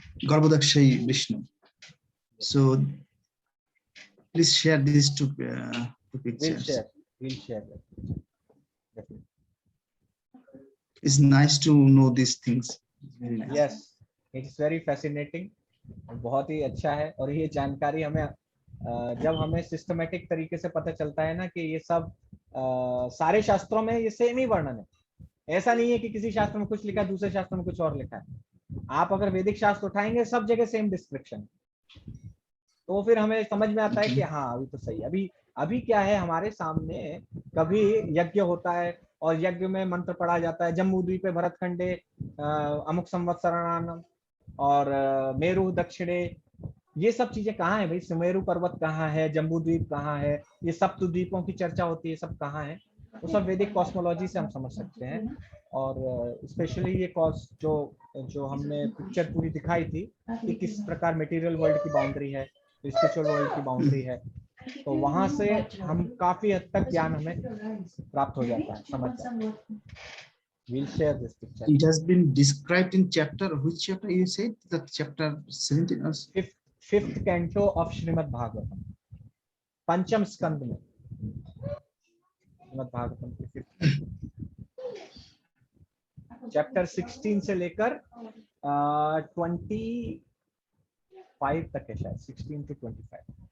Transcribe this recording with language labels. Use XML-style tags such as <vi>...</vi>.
<en>Garbhodakshay Vishnu. So please share these two We'll pictures. share. We'll share that. Definitely. It's nice to know these things. It's very nice. Yes, it's very fascinating.</en> <hi>बहुत ही अच्छा है, और ये जानकारी हमें जब हमें सिस्टमेटिक तरीके से पता चलता है ना कि ये सब सारे शास्त्रों में ये सेम ही वर्णन है। ऐसा नहीं है कि किसी शास्त्र में कुछ लिखा है, दूसरे शास्त्र में कुछ और लिखा है। आप अगर वैदिक शास्त्र उठाएंगे, सब जगह सेम डिस्क्रिप्शन, तो फिर हमें समझ में आता है कि हाँ अभी तो सही है। अभी क्या है हमारे सामने, कभी यज्ञ होता है और यज्ञ में मंत्र पढ़ा जाता है,</hi> <sa>जम्बू द्वीपे भरतखंडे अमुक संवत्सराणाम</sa> <hi>और मेरु दक्षिणे, ये सब चीजें कहाँ है भाई? सुमेरु पर्वत कहाँ है? जम्बू द्वीप कहाँ है? ये सप्त द्वीपों की चर्चा होती है, सब कहाँ है? वो सब वैदिक कॉस्मोलॉजी से हम समझ सकते हैं। और स्पेशली ये जो हमने पिक्चर पूरी दिखाई थी कि किस प्रकार मटेरियल वर्ल्ड की बाउंड्री है, स्पिरिचुअल वर्ल्ड की बाउंड्री है, तो वहां से हम काफी हद तक ज्ञान हमें प्राप्त हो जाता है, समझ जाते हैं।</hi> <en>We'll share this picture. It has been described in chapter. Which chapter you said? That chapter 17 or fifth canto of</en> <hi>Shrimad Bhagavatam, पंचम स्कंद में श्रीमद् भागवतम के फिफ्थ चैप्टर 16 से लेकर 25 तक है शायद, 16 to 25।</hi>